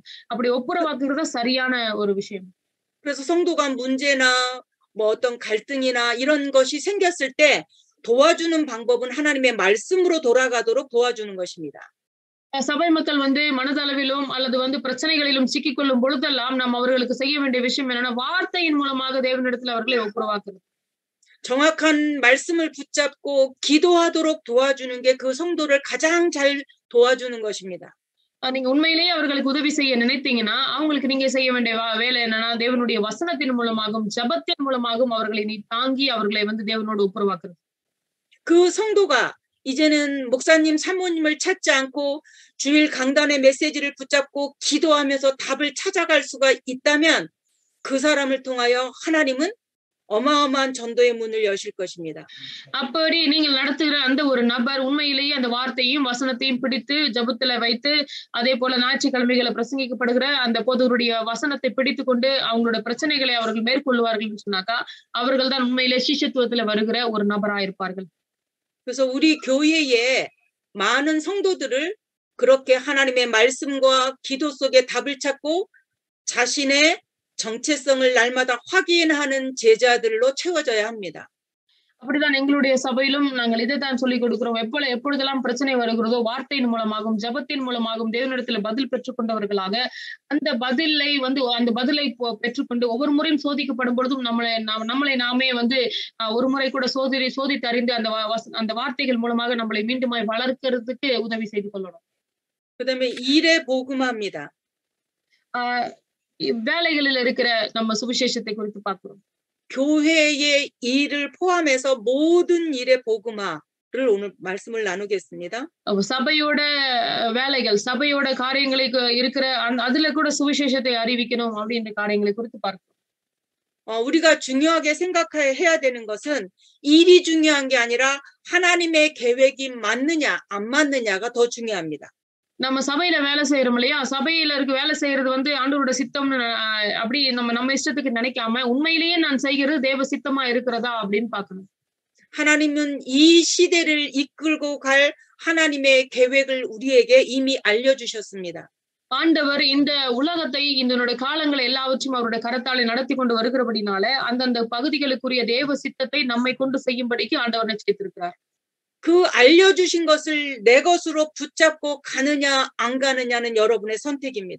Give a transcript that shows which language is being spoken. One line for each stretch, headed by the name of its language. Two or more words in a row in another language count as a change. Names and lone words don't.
Tamil: அப்படி ஒப்புரவாக்குறது சரியான ஒரு விஷயம்.
Korean: 그래서 성도가 문제나 뭐 어떤 갈등이나 이런 것이 생겼을 때 도와주는 방법은 하나님의 말씀으로 돌아가도록 도와주는 것입니다.
Tamil: சபை மக்கள் வந்து மனதளவிலும் அல்லது வந்து பிரச்சனைகளிலும் சிக்கிக்கொள்ளும் பொழுதெல்லாம் நாம் அவர்களுக்கு செய்ய வேண்டிய விஷயம் என்னன்னா வார்த்தையின் மூலமாக தேவனிடத்தில் அவர்களை ஒப்புரவாக்குறது.
Korean: 정확한 말씀을 붙잡고 기도하도록 도와주는 게 그 성도를 가장 잘 도와주는 것입니다.
Tamil: நீங்க உண்மையிலேயே அவர்களுக்கு உதவி செய்ய நினைத்தீங்கன்னா அவங்களுக்கு நீங்க செய்ய வேண்டிய வேலை என்னன்னா தேவனுடைய வசனத்தின் மூலமாகவும் ஜபத்தின் மூலமாகவும் அவர்களை தாங்கி அவர்களை வந்து தேவனோடு ஒப்புரவாக்குறது.
Korean: 그 성도가 이제는 목사님, 사모님을 찾지 않고 주일 강단의 메시지를 붙잡고 기도하면서 답을 찾아갈 수가 있다면 그 사람을 통하여 하나님은 어마어마한 전도의 문을 여실 것입니다.
Tamil: அப்படி நீங்கள் நடத்துகிற அந்த ஒரு நபர் உண்மையிலேயே அந்த வார்த்தையும் வசனத்தையும் பிடித்து ஜபத்துல வைத்து அதே போல ஞாயிற்றுக்கிழமைகளை பிரசங்கிக்கப்படுகிற அந்த போதகருடைய வசனத்தை பிடித்துக் கொண்டு அவங்களோட பிரச்சனைகளை அவர்கள் மேற்கொள்வார்கள் சொன்னாக்கா அவர்கள் தான் உண்மையிலே சிஷ்யத்துவத்துல வருகிற ஒரு நபராக இருப்பார்கள்.
Korean: 그래서 우리 교회에 많은 성도들을 그렇게 하나님의 말씀과 기도 속에 답을 찾고 자신의 정체성을 날마다 확인하는 제자들로 채워져야 합니다.
Tamil: அப்படிதான் எங்களுடைய சபையிலும் நாங்கள் இதைத்தான் சொல்லிக் கொடுக்கிறோம். எப்பொழுதெல்லாம் பிரச்சனை வருகிறதோ வார்த்தையின் மூலமாகவும் ஜபத்தின் மூலமாகவும் தேவனிடத்துல பதில் பெற்றுக்கொண்டவர்களாக அந்த பதிலை பெற்றுக்கொண்டு ஒவ்வொரு முறையும் சோதிக்கப்படும் பொழுதும் நம்மளை நாமே வந்து ஒரு முறை கூட சோதித்து அறிந்து அந்த வார்த்தைகள் மூலமாக நம்மளை மீண்டுமாய் வளர்க்கிறதுக்கு உதவி செய்து கொள்ளணும்.
Korean: 그다음에 일의 복음화입니다.
Tamil: வேலைகளில் இருக்கிற நம்ம சுவிசேஷத்தை குறித்து பார்க்கிறோம்.
Korean: 교회의 일을 포함해서 모든 일의 복음화를 오늘 말씀을 나누겠습니다.
Tamil: சபையோட வேலைகள், சபையோட காரியங்களை இருக்கிற அதுல கூட சுவிசேஷத்தை அறிவிக்கணும் அப்படின்ற காரியங்களை குறித்து பார்க்கிறோம்.
Korean: 우리가 중요하게 생각해야 되는 것은 일이 중요한 게 아니라 하나님의 계획이 맞느냐 안 맞느냐가 더 중요합니다.
Tamil: நம்ம சபையில வேலை செய்யறோம் இல்லையா, சபையில வேலை செய்யறது வந்து ஆண்டவரோட சித்தம் அப்படி நம்ம இஷ்டத்துக்கு நினைக்காம உண்மையிலேயே நான் செய்கிறது தேவ சித்தமா இருக்கிறதா அப்படின்னு பார்க்கணும்.
Korean: 하나님은 이 시대를 이끌고 갈 하나님의 계획을 우리에게 이미 알려주셨습니다.
Tamil: ஆண்டவர் இந்த உலகத்தை இந்த காலங்களை எல்லாவற்றையும் அவருடைய கரத்தாலே நடத்தி கொண்டு வருகிறபடினால அந்தந்த பகுதிகளுக்குரிய தேவ சித்தத்தை நம்மை கொண்டு செய்யும்படிக்கு ஆண்டவர் நிச்சயித்திருக்கிறார்.
Korean: 그 알려주신 것을 내 것으로 붙잡고 가느냐 안 가느냐는 여러분의 선택입니다.